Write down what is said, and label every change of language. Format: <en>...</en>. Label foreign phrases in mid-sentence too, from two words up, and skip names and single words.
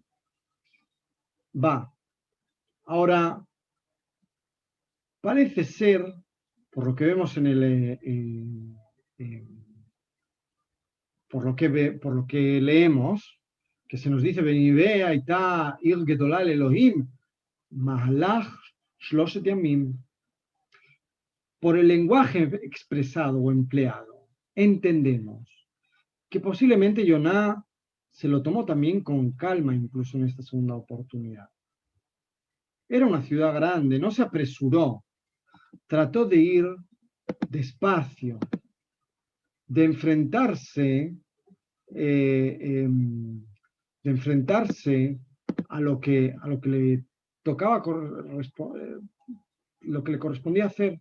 <es>Va. Ahora, parece ser, por lo que vemos por lo que leemos, que se nos dice,</es> <he>ונינוה היתה עיר גדולה אלהים, מהלך שלשת ימים.</he> <es>Por el lenguaje expresado o empleado, entendemos que posiblemente Jonah se lo tomó también con calma, incluso en esta segunda oportunidad. Era una ciudad grande, no se apresuró, trató de ir despacio, de enfrentarse a lo que le tocaba, lo que le correspondía hacer.</es>